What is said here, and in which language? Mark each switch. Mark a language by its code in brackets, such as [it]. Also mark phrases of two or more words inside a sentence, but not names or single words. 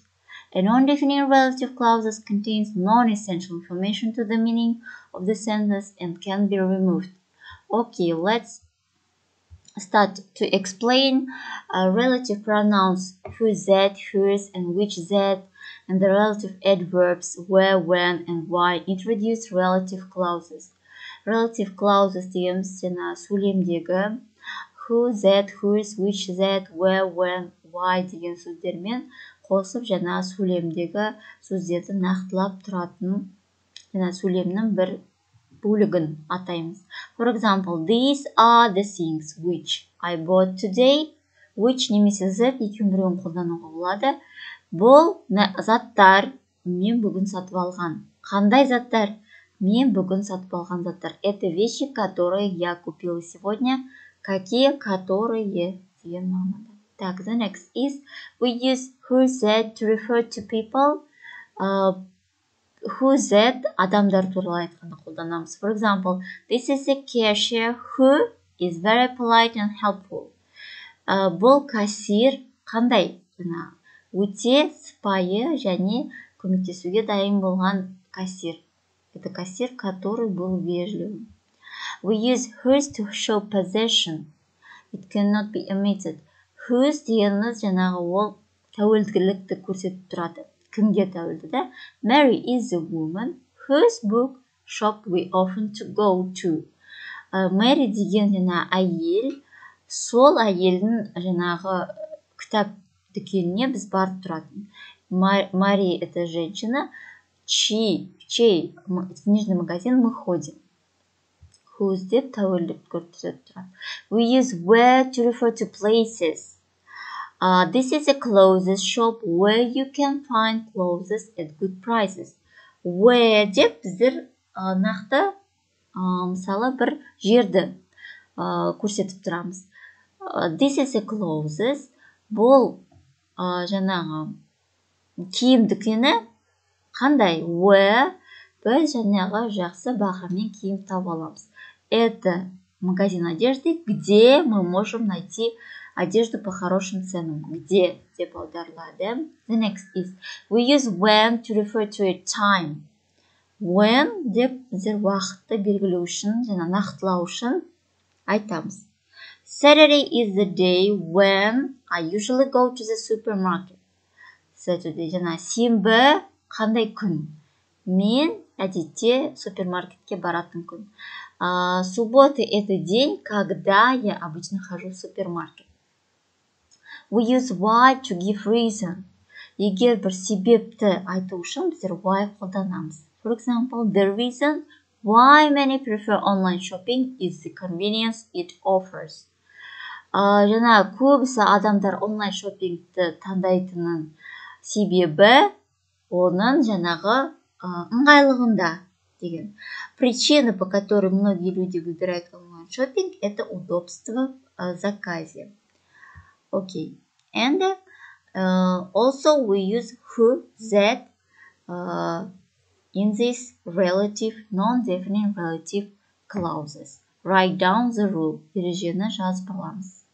[en] A non-defining relative clauses contains non-essential information to the meaning of the sentence and can be removed. Okay, let's start to explain relative pronouns who, that, whose, and which, that, and the relative adverbs where, when, and why. Introduce relative clauses. Relative clauses [kk] дегеніміз жаңа сөйлемдегі [en] who, that, whose, which, that, where, when, why [kk] деген сөздермен қосып жаңа сөйлемдегі сөздерді нақтылап тұратын жаңа сөйлемнің бір бөлігін атаймыз. [en] For example, these are the things which I bought today. [kk] Which немесе that екеуінің біреуін қолдануға болады. Бұл заттар мен бүгін сатып алған. Қандай заттар? Мен бүгін сатып алған заттар. [ru] Это вещи, которые я купила сегодня. Какие, которые [kk] деген мағынада. [ru] Так, [en] the next is we use who, that to refer to people. Who, that [kk] адамдар туралы айтқанда қолданамыз. [en] For example, this is a cashier who is very polite and helpful. [kk] Бұл кассир қандай? Өте сыпайы және көмектесуге дайын болған кассир. [ru] Это кассир, который был вежливым. [en] We use whose to show possession. It cannot be omitted. [kk] Whose дегеніміз жаңағы ол тәуелділікті көрсетіп тұрады. Кімге тәуелді да? [en] Mary is a woman whose book shop we often to go to. [kk] Mary деген жаңа әйел, сол әйелдің жаңағы кітап дүкеніне біз барып тұратын. [ru] Mary это женщина, чей книжный магазин мы ходим. [kk] Whose деп тәуелділік көрсетіп тұрады. [en] We use where to refer to places. This is a clothes shop where you can find clothes at good prices. [kk] Where деп біздер нақты мысалы бір жерді көрсетіп тұрамыз. [en] This is a clothes. [kk] Бұл жаңағы киім дүкені қандай? Where біз жаңағы жақсы бағамен киім таба аламыз. [ru] Это магазин одежды, где мы можем найти одежду по хорошим ценам. [kk] Где деп аударылады. [en] The next is we use when to refer to a time. [kk] When деп біздер уақытты белгілеу үшін және нақтылау үшін айтамыз. [en] Saturday is the day when I usually go to the supermarket. [kk] Saturday жаңа сенбі қандай күн? Мен әдетте супермаркетке баратын күн. [ru] Суббота это день, когда я обычно хожу в супермаркет. [en] We use why to give reason. [kk] Егер бір себепті айту үшін біздер why қолданамыз. [en] For example, the reason why many prefer online shopping is the convenience it offers. [kk] Жаңа көбісі адамдар онлайн шоппингті таңдайтынын себебі оның жаңағы ыңғайлығында деген. [ru] Причина, по которой многие люди выбирают онлайн-шоппинг, это удобство в заказе. [en] Okay. And also we use who, that in these relative, non-definite relative clauses. Write down the rule. [kk] Ережені жазып аламыз.